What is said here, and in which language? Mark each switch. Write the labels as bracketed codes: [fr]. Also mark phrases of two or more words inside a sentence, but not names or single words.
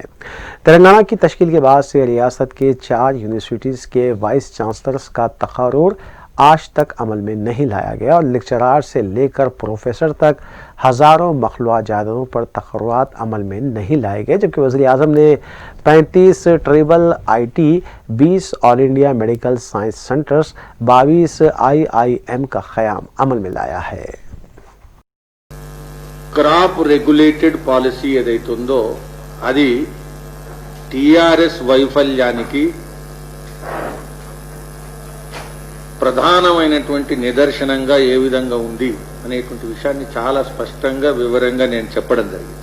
[ur] تلنگانہ کی تشکیل کے بعد سے ریاست کے 4 یونیورسٹیز کے [en] vice chancellors [ur] کا تقرر آج تک عمل میں نہیں لایا گیا اور لیکچرار سے لے کر پروفیسر تک ہزاروں مخلوعہ جائیدادوں پر تقررات عمل میں نہیں لائے گئے، جبکہ وزیر اعظم نے 35 ٹریبل IIT، 20 آل انڈیا میڈیکل سائنس سینٹرز، 22 IIM کا قیام عمل میں لایا ہے۔ [en] crop regulated policy [te] ఏదైతుందో అది టిఆర్ఎస్ వైఫల్యానికి ప్రధానమైనటువంటి నిదర్శనంగా ఏ విధంగా ఉంది అనేటువంటి విషయాన్ని చాలా స్పష్టంగా వివరంగా నేను చెప్పడం జరిగింది.